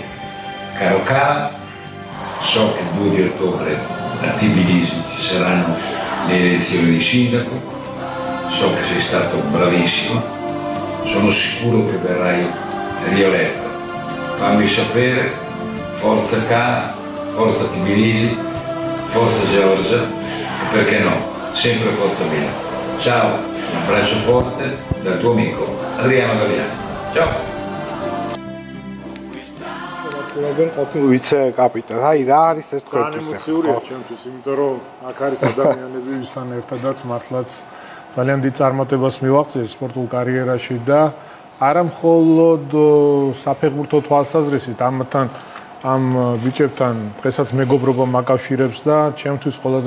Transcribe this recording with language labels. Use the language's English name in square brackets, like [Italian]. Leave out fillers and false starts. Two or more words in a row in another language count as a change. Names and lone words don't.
[Italian] Caro Cala, so che il 2 di ottobre a Tbilisi ci saranno le elezioni di sindaco, so che sei stato bravissimo, sono sicuro che verrai rieletto. Fammi sapere, forza Cala, forza Tbilisi, forza Georgia. Perché no? Sempre forza Milano. Ciao, un abbraccio forte dal tuo amico Adriano Galliani. Ciao. [Georgian] ვიცე კაპიტანი, აი რა არის ეს თქვენთვის? ემოციურია ჩემთვის, იმიტომ რომ აქ არის ადამიანები, ვისთან ერთადაც მართლაც ძალიან დიდ წარმატებას მივაღწიეს სპორტულ კარიერაში და არა მხოლოდ საფეხბურთო თვალსაზრისით, ამ ბიჭებთან დღესაც მეგობრობა მაკავშირებს და ჩემთვის ყველაზე